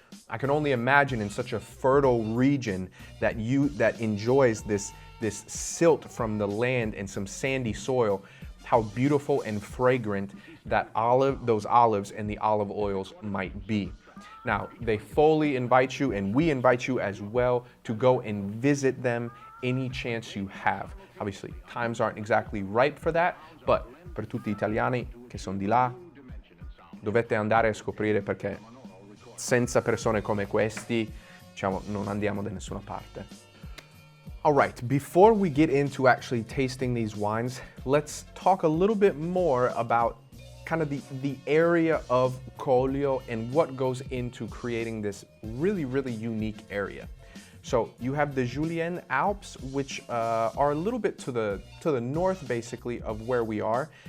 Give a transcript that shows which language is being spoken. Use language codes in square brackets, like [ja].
[en] I can only imagine in such a fertile region that enjoys this silt from the land and some sandy soil, how beautiful and fragrant that those olives and the olive oils might be. Now, they fully invite you, and we invite you as well, to go and visit them any chance you have. Obviously, times aren't exactly ripe for that, but [it] per tutti gli italiani che sono di là, dovete andare a scoprire, perché senza persone come questi, diciamo, non andiamo da nessuna parte. [en] All right, before we get into actually tasting these wines, let's talk a little bit more about kind of the area of Collio and what goes into creating this really, really unique area. So you have the Julian Alps, which are a little bit to the north, basically, of where we are.